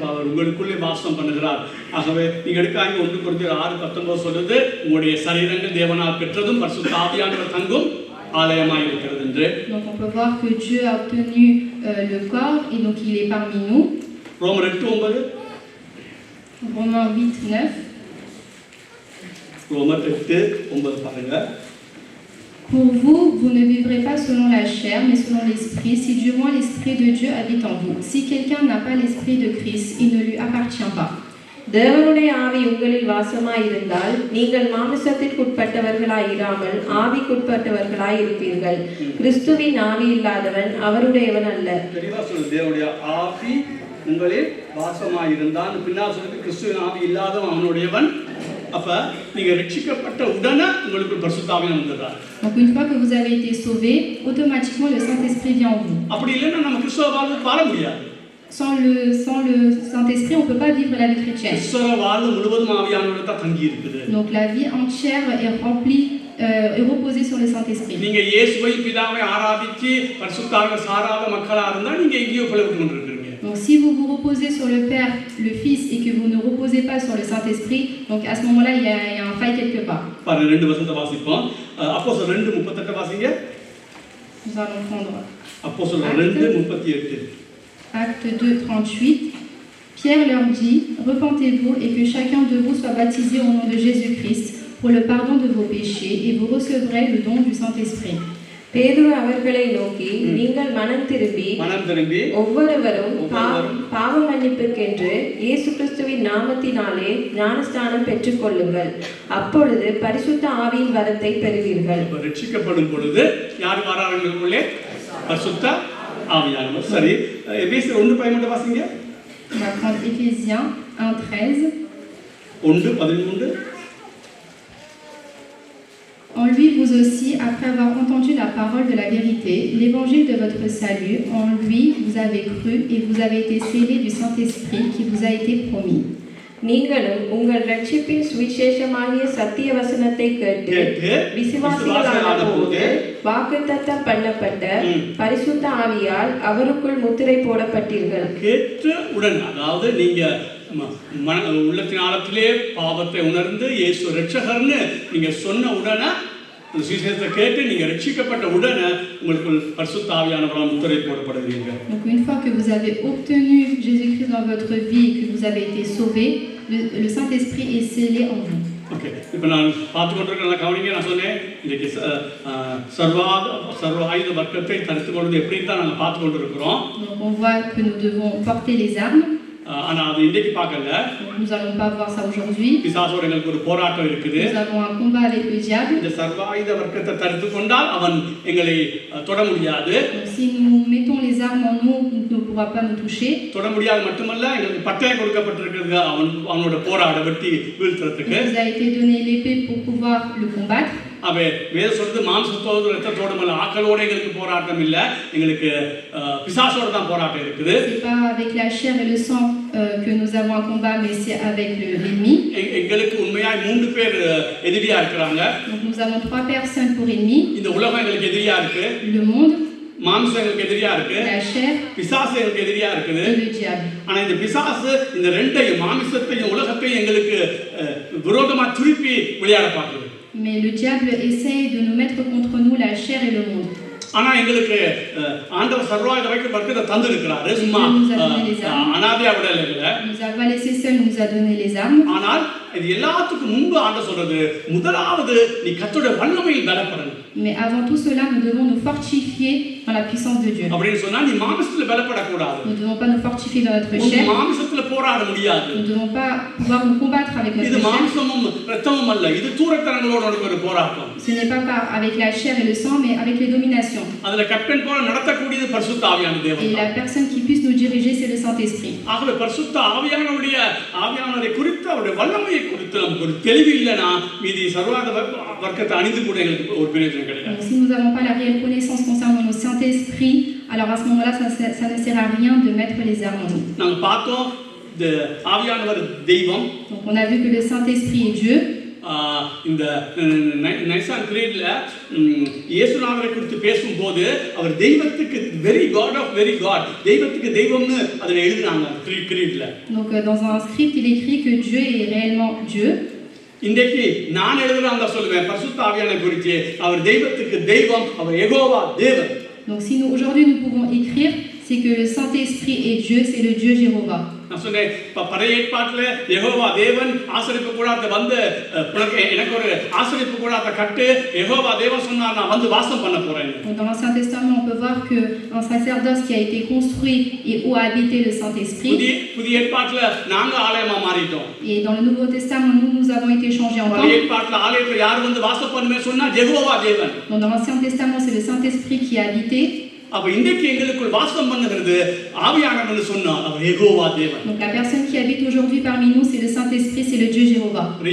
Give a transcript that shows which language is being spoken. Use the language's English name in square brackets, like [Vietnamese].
[Tamil] அவர் உங்களுக்குள்ளே வாசம் பண்ணுகிறார். ஆகவே நீங்க எடுக்காங்க 1 கொரிந்தியர் 6:19 சொல்லுது, உங்களுடைய சரீரங்கள் தேவனால் பெற்றதும் பரிசுத்த ஆவியானவர் தங்கும் ஆலயமாய் இருக்கிறது என்று. [French] Donc on peut voir que Dieu a obtenu le corps et donc il est parmi nous. [Tamil] ரோமர் 8:9. [French] Romains 8:9. [Tamil] ரோமர் 8:9 பாருங்க. [French] Pour vous, vous ne vivrez pas selon la chair, mais selon l'esprit, si du moins l'esprit de Dieu habite en vous. Si quelqu'un n'a pas l'esprit de Christ, il ne lui appartient pas. [Tamil] தேவனுடைய ஆவி உங்களில் வாசமாய் இருந்தால் நீங்கள் மாம்சத்திற்குட்பட்டவர்களாய் இராமல் ஆவிக்குட்பட்டவர்களாய் இருப்பீர்கள். கிறிஸ்துவின் ஆவி இல்லாதவன் அவருடையவன் அல்ல. தெளிவா சொல்லுது, தேவனுடைய ஆவி உங்களில் வாசமாய் இருந்தால் பின்னால் சொல்லுது, கிறிஸ்துவின் ஆவி இல்லாதவன் அவனுடையவன். அப்ப நீங்க ரட்சிக்கப்பட்ட உடனே உங்களுக்கு பரிசுத்த ஆவியானவர் வந்துறார். [French] Donc une fois que vous avez été sauvé, automatiquement le Saint-Esprit vient en vous. [Tamil] அப்படி இல்லைன்னா நம்ம கிறிஸ்துவ வாழ்வு வாழ முடியாது. [French] Sans le Saint-Esprit, on ne peut pas vivre la vie chrétienne. [Tamil] கிறிஸ்துவ வாழ்வு முழுவதும் ஆவியானவரோட தான் தங்கி இருக்குது. [French] Donc la vie entière est remplie et reposée sur le Saint-Esprit. [Tamil] நீங்க இயேசுவை பிதாவை ஆராதிச்சு பரிசுத்த ஆவியை சாராத மக்களா இருந்தா நீங்க எங்கேயோ பிளவு கொண்டிருக்கீங்க. [French] Donc si vous vous reposez sur le Père, le Fils et que vous ne reposez pas sur le Saint-Esprit, donc à ce moment-là il y a un faille quelque part. [Tamil] பாருங்க 2 வசனத்தை வாசிப்போம். அப்போஸ்தலர் 2:38 வாசிங்க. [French] Nous allons prendre [Tamil] அப்போஸ்தலர் 2:38. [French] Acte 2:38. Pierre leur dit, repentez-vous et que chacun de vous soit baptisé au nom de Jésus-Christ pour le pardon de vos péchés et vous recevrez le don du Saint-Esprit. [Tamil] பேதுரு அவர்களை நோக்கி, நீங்கள் மனம் திரும்பி ஒவ்வொருவரும் பாவ மன்னிப்புக்கென்று இயேசு கிறிஸ்துவின் நாமத்தினாலே ஞானஸ்நானம் பெற்றுக்கொள்ளுங்கள். அப்பொழுது பரிசுத்த ஆவியின் வரத்தை பெறுவீர்கள். ரட்சிக்கப்படும் பொழுது யார் வராங்களுக்குள்ளே? பரிசுத்த ஆவியானவர். சரி, எபேசியர் 1:13 வாசிங்க. [French] On va prendre Éphésiens 1:13. 1:13. En lui, vous aussi, après avoir entendu la parole de la vérité, l'évangile de votre salut, en lui, vous avez cru et vous avez été scellés du Saint-Esprit qui vous a été promis. [Tamil] நீங்களும் உங்கள் ரட்சிப்பின் சுவிசேஷமாகிய சத்திய வசனத்தை கேட்டு விசுவாசிகளான போது வாக்குத்தத்தம் பண்ணப்பட்ட பரிசுத்த ஆவியால் அவருக்குள் முத்திரை போடப்பட்டீர்கள். கேட்ட உடன், அதாவது நீங்க உள்ளத்தின் ஆழத்திலே பாவத்தை உணர்ந்து இயேசு ரட்சகர்னு நீங்க சொன்ன உடனே, சுவிசேஷத்தை கேட்டு நீங்க ரட்சிக்கப்பட்ட உடனே உங்களுக்கு பரிசுத்த ஆவியானவரால் முத்திரை போடப்படுவீங்க. [French] Donc une fois que vous avez obtenu Jésus-Christ dans votre vie et que vous avez été sauvé, le Saint-Esprit est scellé en vous. [Tamil] Okay, இப்போ நான் பார்த்து கொண்டிருக்கிற கவனிங்க. நான் சொன்னேன் இன்னைக்கு சர்வ ஆயுத வர்க்கத்தை தடுத்து கொள்வது எப்படி தான் நாங்கள் பார்த்து கொண்டிருக்கிறோம். [French] Donc on voit que nous devons porter les armes. [Tamil] ஆனா அது இன்னைக்கு பார்க்கல. [French] Nous allons pas voir ça aujourd'hui. [Tamil] பிசாசோட எங்களுக்கு ஒரு போராட்டம் இருக்குது. [French] Nous avons un combat avec le diable. [Tamil] இந்த சர்வாயுத வர்க்கத்தை தடுத்து கொண்டால் அவன் எங்களை தொட முடியாது. [French] Donc si nous mettons les armes en nous, il ne pourra pas nous toucher. [Tamil] தொட முடியாது மட்டுமல்ல, எங்களுக்கு பட்டயம் கொடுக்கப்பட்டிருக்கிறது அவனோட போராட வெட்டி வீழ்த்துறதுக்கு. [French] Il nous a été donné l'épée pour pouvoir le combattre. [Tamil] அவே வேதம் சொல்றது மாம்சத்தோடு இரத்தத்தோடு அல்ல, ஆக்களோட எங்களுக்கு போராட்டம் இல்ல, எங்களுக்கு பிசாசோட தான் போராட்டம் இருக்குது. [French] C'est pas avec la chair et le sang que nous avons un combat, mais c'est avec l'ennemi. [Tamil] எங்களுக்கு உண்மையாய் 3 பேர் எதிரியா இருக்காங்க. [French] Donc nous avons 3 personnes pour ennemis. [Tamil] இந்த உலகம் எங்களுக்கு எதிரியா இருக்கு. [French] Le monde, [Tamil] மாம்சம் எங்களுக்கு எதிரியா இருக்கு. [French] la chair, [Tamil] பிசாசு எங்களுக்கு எதிரியா இருக்குது. [French] et le diable. [Tamil] ஆனா இந்த பிசாசு இந்த ரெண்டையும், மாம்சத்தையும் உலகத்தையும் எங்களுக்கு விரோதமா திருப்பி விளையாட பார்க்குது. [French] Mais le diable essaye de nous mettre contre nous la chair et le monde. [Tamil] ஆனா எங்களுக்கு ஆண்டவர் சர்வாயுத வரைக்கும் பர்க்கத்தை தந்திருக்கிறாரு. சும்மா அனாதையா விடல இல்ல. [French] Nous a pas laissé seul, nous a donné les armes. [Tamil] ஆனால் இது எல்லாத்துக்கும் முன்பு ஆண்டவர் சொல்றது முதலாவது நீ கர்த்தருடைய வல்லமையில் பலப்படணும். [French] Mais avant tout cela, nous devons nous fortifier dans la puissance de Dieu. [Tamil] அப்படினு சொன்னா நீ மாம்சத்துல பலப்பட கூடாது. [French] Nous ne devons pas nous fortifier dans notre chair. [Tamil] மாம்சத்துல போராட முடியாது. [French] Nous ne devons pas pouvoir nous combattre avec notre [Tamil] இது [French] chair. [Tamil] மாம்சமும் இரத்தமும் அல்ல. இது தூரத்தனங்களோட ஒரு போராட்டம். [French] Ce n'est pas avec la chair et le sang, mais avec les dominations. [Tamil] அதுல கப்பன் போல நடத்தக்கூடியது பரிசுத்த ஆவியான தேவன். [French] Et la personne qui puisse nous diriger, c'est le Saint-Esprit. [Tamil] ஆகவே பரிசுத்த ஆவியானவரை குறித்து அவருடைய வல்லமையை குறித்து நமக்கு ஒரு தெளிவு இல்லைனா மீதி சர்வாத வர்க்கத்தை அணிந்து கூட எங்களுக்கு ஒரு பிரயோஜனம் கிடையாது. [French] Si nous n'avons pas la réelle connaissance concernant nos Saint-Esprit, alors à ce moment-là, ça ne sert à rien de mettre les armes en nous. [Tamil] நாங்க பார்த்தோம் ஆவியானவர் தெய்வம். [French] Donc on a vu que le Saint-Esprit est Dieu. [Tamil] இந்த நைசான் கிரீட்ல இயேசுநாதரை குறித்து பேசும்போது அவர் தெய்வத்துக்கு [English] very God of very God, [Tamil] தெய்வத்துக்கு தெய்வம்னு அதுல எழுதுறாங்க கிரீட்ல. [French] Donc dans un script il écrit que Dieu est réellement Dieu. [Tamil] இன்றைக்கு நான் எழுதுறதா சொல்லுவேன் பரிசுத்த ஆவியானவரை குறித்து அவர் தெய்வத்துக்கு தெய்வம், அவர் யெகோவா தேவன். [French] Donc si nous aujourd'hui nous pouvons écrire, c'est que le Saint-Esprit est Dieu, c'est le Dieu Jéhovah. [Tamil] நான் சொன்னேன் பழைய ஏற்பாட்டில் யெகோவா தேவன் ஆசரிப்பு கூடாரத்தை வந்து எனக்கு ஒரு ஆசரிப்பு கூடாரத்தை கட்டு, யெகோவா தேவன் சொன்னார் நான் வந்து வாசம் பண்ண போறேன். [French] Dans l'Ancien Testament on peut voir que un sacerdoce qui a été construit et où a habité le Saint-Esprit. [Tamil] புதிய ஏற்பாட்டில் நாங்க ஆலயமா மாறிட்டோம். [French] Et dans le Nouveau Testament nous avons été changés en temple. [Tamil] பழைய ஏற்பாட்டில் ஆலயத்துல யார் வந்து வாசம் பண்ணுமே சொன்னா யெகோவா தேவன். [French] Dans l'Ancien Testament c'est le Saint-Esprit qui a habité. [Tamil] அப்ப இன்றைக்கு எங்களுக்குள் வாசம் பண்ணுகிறது ஆவியானவர்னு சொன்னா அவர் யெகோவா தேவன். [French] Donc la personne qui habite aujourd'hui parmi nous c'est le Saint-Esprit, c'est le Dieu Jéhovah.